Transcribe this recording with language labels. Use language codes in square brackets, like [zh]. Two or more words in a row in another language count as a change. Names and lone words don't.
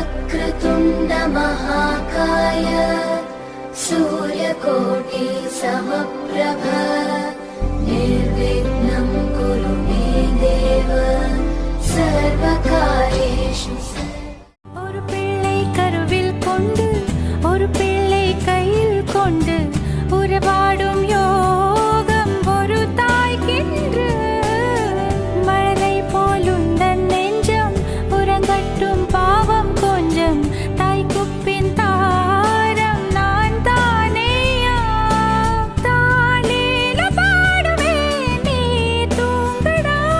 [sa] वक्रतुण्ड महाकाय सूर्यकोटि समप्रभ निर्विघ्नं कुरु मे देव सर्वकार्येषु [ta] ஒரு பிள்ளை கருவில் கொண்டு ஒரு பிள்ளை கையில் கொண்டு உறவாடும் யோகம் ஒரு தாய்க்கின்று மழலை போலுந்தன் நெஞ்சம் உறங்கட்டும் பாவம் கொஞ்சம் தாய்க்குப்பின் தாரம் நான் தானேயா தானேல பாடுவே நீ தூங்கடா